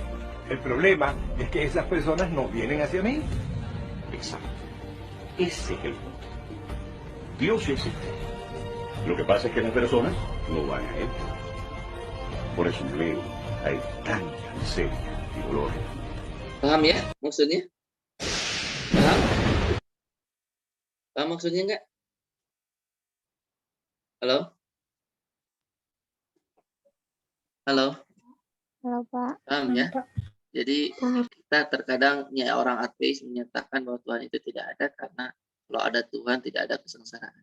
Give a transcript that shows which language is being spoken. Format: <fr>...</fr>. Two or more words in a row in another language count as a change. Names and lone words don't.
<es>El problema es que esas personas no vienen hacia mí. Exacto. Ese es el punto. Dios sí existe. Lo que pasa es que las personas no van a él. Por eso luego hay tanta miseria y dolor.</es> <id>Paham ya maksudnya? Paham? Paham maksudnya enggak? Halo? Halo? Halo, Pak. Paham ya? Pak. Jadi kita terkadang ya orang ateis menyatakan bahwa Tuhan itu tidak ada karena kalau ada Tuhan tidak ada kesengsaraan.</id>